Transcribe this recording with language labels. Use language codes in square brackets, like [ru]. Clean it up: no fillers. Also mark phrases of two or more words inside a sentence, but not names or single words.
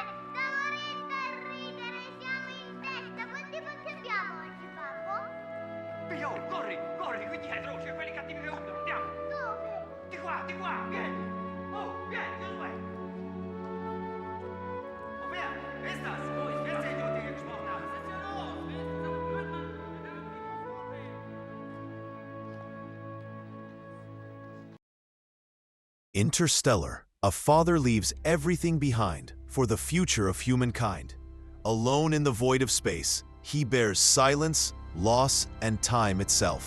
[it] Stavo ridendo e ridere, siamo in testa! Quanti punti abbiamo oggi, babbo? Pio, corri, corri, qui dietro, c'è quelli cattivi che urlano, andiamo! Dove? Di qua, vieni! Oh, vieni, Josué! Oh, vieni, [de] wer ist das? Oh, ich will sehen, wie du gesprochen hast. Was ist denn los? Wer ist das? [en] Interstellar, a father leaves everything behind for the future of humankind. Alone in the void of space, he bears silence, loss, and time itself.